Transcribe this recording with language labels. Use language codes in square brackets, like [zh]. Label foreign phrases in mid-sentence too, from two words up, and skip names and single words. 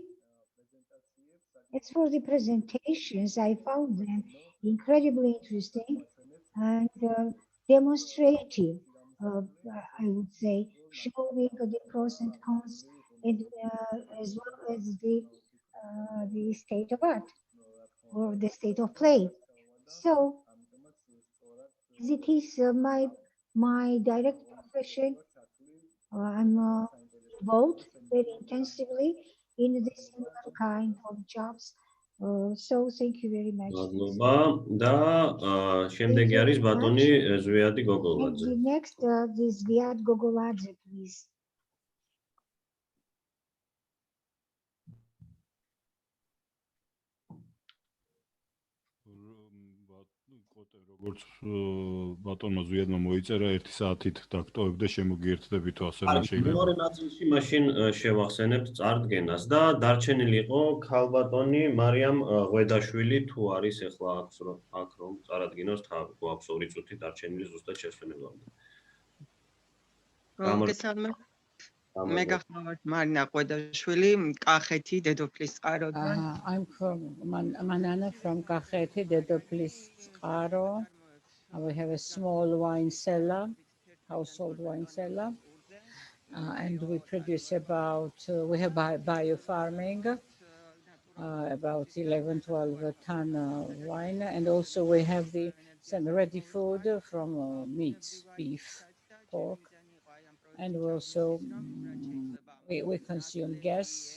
[en] As for the presentations, I found them incredibly interesting and demonstrative, I would say, showing the pros and cons, and, as well as the state of art or the state of play. So, as it is my direct profession, I'm involved very intensively in the similar kind of jobs. So thank you very much. [ka] და შემდეგი არის ბატონი ზვიადი გოგოლაძე. [en] And the next is Zviad Gogoladze, please. [ka] როგორც ბატონმა ზვიადმა მოიწერა 1 საათით დაგტოვებ და შემოგიერთდებით ასე რა შეიძლება. მეორე ნაწილში მაშინ შევახსენებთ წარდგენას და დარჩენილი იყო ქალბატონი მარიამ ღვედაშვილი თუ არის ახლა აქ რომ წარადგინოს თავი, გვაქვს 2 წუთი დარჩენილი ზუსტად შესვენებამდე. მოგესალმებით. მე გახლავართ მარინა ღვედაშვილი, კახეთი, დედოფლის წყაროდან. [en] I'm from Manana from Kakheti, Dedoplis Qaro. We have a small wine cellar, household wine cellar, and we produce we have biofarming, about 11-12 ton wine, and also we have some ready food from meats, beef, pork, and we also we consume gas.